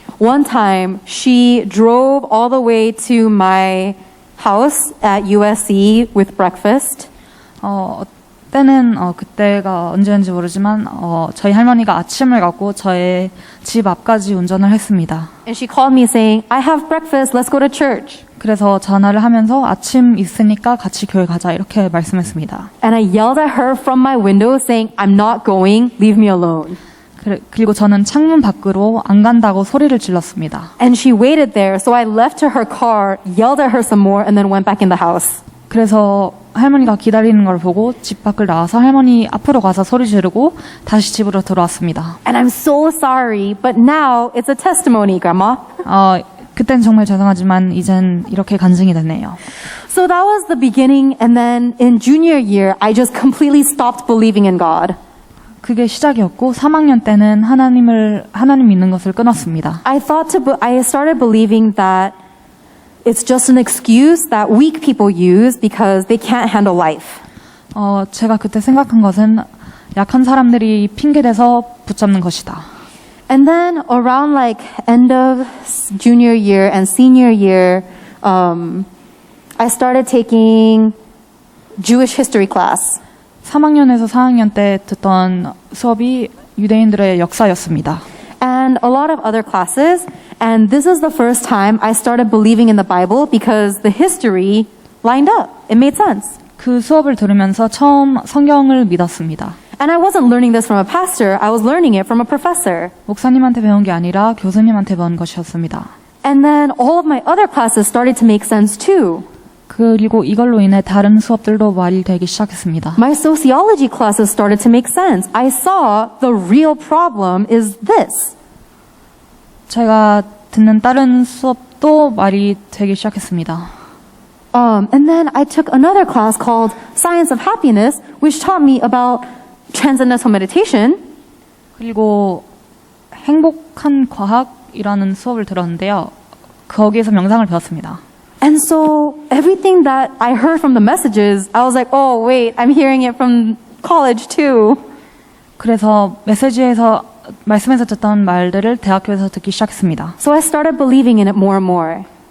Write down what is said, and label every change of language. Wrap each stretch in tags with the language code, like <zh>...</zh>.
<en>One time she drove all the way to my house at USC with breakfast.</en> <ko>때는 그때가 언제인지 모르지만 저희 할머니가 아침을 갖고 저의 집 앞까지 운전을 했습니다.</ko> <en>And she called me saying, I have breakfast, let's go to church.</en> <ko>그래서 전화를 하면서 아침 있으니까 같이 교회 가자 이렇게 말씀했습니다.</ko> <en>And I yelled at her from my window saying, I'm not going, leave me alone.</en> <ko>그리고 저는 창문 밖으로 안 간다고 소리를 질렀습니다.</ko> <en>And she waited there, so I left to her car, yelled at her some more, and then went back in the house.</en> <ko>그래서 할머니가 기다리는 걸 보고 집 밖을 나와서 할머니 앞으로 가서 소리 지르고 다시 집으로 들어왔습니다.</ko> <en>And I'm so sorry, but now it's a testimony, Grandma.</en> <ko>그땐 정말 죄송하지만 이젠 이렇게 간증이 됐네요.</ko> <en>So that was the beginning, and then in junior year, I just completely stopped believing in God.</en> <ko>그게 시작이었고 3학년 때는 하나님 믿는 것을 끊었습니다.</ko> <en>I started believing that it's just an excuse that weak people use because they can't handle life.</en> <ko>제가 그때 생각한 것은 약한 사람들이 핑계대서 붙잡는 것이다.</ko> <en>And then around like end of junior year and senior year, I started taking Jewish history class.</en> <ko>3학년에서 4학년 때 듣던 수업이 유대인들의 역사였습니다.</ko> <en>And a lot of other classes. And this is the first time I started believing in the Bible because the history lined up. It made sense.</en> <ko>그 수업을 들으면서 처음 성경을 믿었습니다.</ko> <en>And I wasn't learning this from a pastor. I was learning it from a professor.</en> <ko>목사님한테 배운 게 아니라 교수님한테 배운 것이었습니다.</ko> <en>And then all of my other classes started to make sense too.</en> <ko>그리고 이걸로 인해 다른 수업들도 말이 되기 시작했습니다.</ko> <en>My sociology classes started to make sense. I saw the real problem is this.</en> <ko>제가 듣는 다른 수업도 말이 되기 시작했습니다.</ko> <en>And then I took another class called Science of Happiness, which taught me about transcendental meditation.</en> <ko>그리고 행복한 과학이라는 수업을 들었는데요. 거기에서 명상을 배웠습니다.</ko> <en>And so everything that I heard from the messages, I was like, oh, wait, I'm hearing it from college too.</en> <ko>그래서 말씀에서 듣던 말들을 대학교에서 듣기 시작했습니다.</ko> <en>So I started believing in it more and more.</en>